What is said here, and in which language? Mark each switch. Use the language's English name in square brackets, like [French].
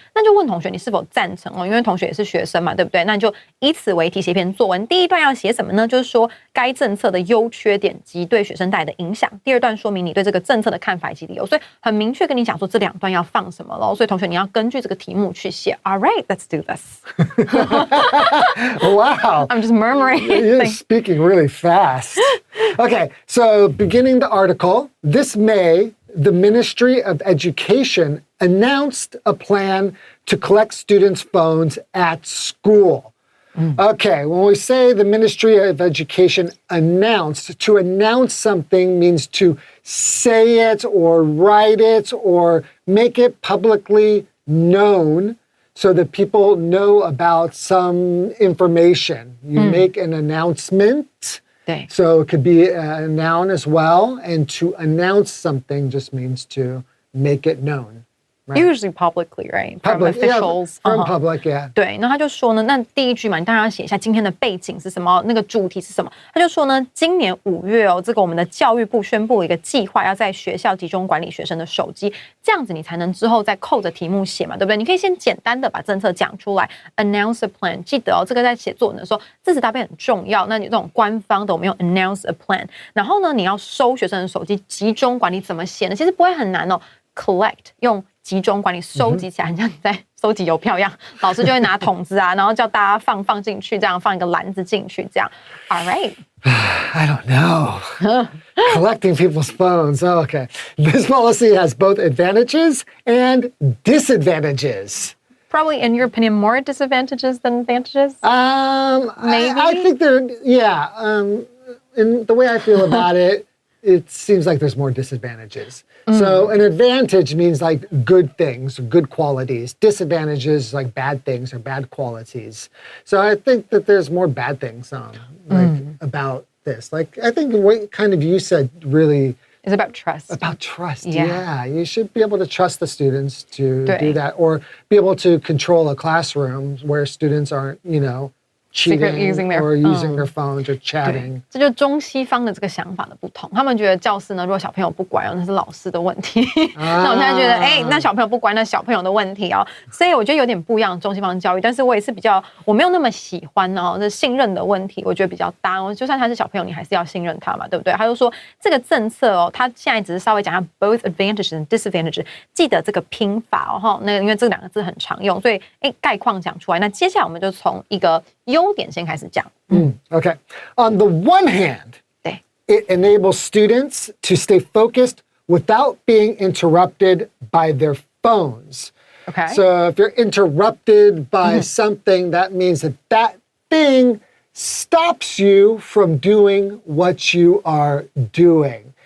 [Chinese] 那就问同学你是否赞成因为同学也是学生嘛，对不对？那你就以此为题写篇作文。第一段要写什么呢？就是说该政策的优缺点及对学生带来的影响。第二段说明你对这个政策的看法以及理由。所以很明确跟你讲说这两段要放什么咯。所以同学你要根据这个题目去写。 [English] All right, let's do this. Wow. I'm just murmuring. You're speaking really fast. Okay, so beginning the article, this May, the Ministry of Education announced a plan to collect students' phones at school. Okay, when we say the Ministry of Education announced, to announce something means to say it or write it or make it publicly known so that people know about some information. You make an announcement. So it could be a noun as well. And to announce something just means to make it known. Right? Usually publicly, right? From officials. Yeah, from public, yeah. [Chinese] 对，那他就说呢，那第一句嘛，你当然要写一下今天的背景是什么，那个主题是什么。他就说呢，今年5月这个我们的教育部宣布一个计划，要在学校集中管理学生的手机，这样子你才能之后再扣着题目写嘛，对不对？你可以先简单的把政策讲出来 ， [English] announce a plan。 [Chinese] 记得这个在写作文的时候，字词搭配很重要。那你这种官方的，我们用 [English] announce a plan。 [Chinese] 然后呢，你要收学生的手机，集中管理怎么写呢？其实不会很难collect 用集中管理，收集起来，很像你在收集邮票一样。老师就会拿桶子啊，然后叫大家放进去，这样放一个篮子进去，这样。 [English] All right. I don't know. Collecting people's phones. Oh, okay. This policy has both advantages and disadvantages. Probably, in your opinion, more disadvantages than advantages? Maybe? I think in the way I feel about it, it seems like there's more disadvantages. So an advantage means like good things, good qualities. Disadvantages like bad things or bad qualities. So I think that there's more bad things about this. Like I think what kind of you said really It's about trust. About trust, Yeah. yeah. You should be able to trust the students to do [Chinese] 对 [English] that, or be able to control a classroom where students aren't, cheating Secretly using their or using phone. their phones or [Chinese] 对 [English] chatting. [Chinese] 这就是中西方的这个想法的不同。他们觉得教室呢，如果小朋友不乖哦，那是老师的问题。那我现在觉得，那小朋友不乖，那小朋友的问题哦。所以我觉得有点不一样中西方教育，但是我也是我没有那么喜欢哦，这信任的问题，我觉得比较大哦。就算他是小朋友，你还是要信任他嘛，对不对？他就说这个政策哦，他现在只是稍微讲下 [English] both advantages and disadvantages， [Chinese] 记得这个拼法哦，那因为这两个字很常用，所以概况讲出来。那接下来我们就从一个优点先开始讲。 [English] Okay. On the one hand, [Chinese] 对 [English] it enables students to stay focused without being interrupted by their phones. Okay. So if you're interrupted by something, that means that thing stops you from doing what you are doing.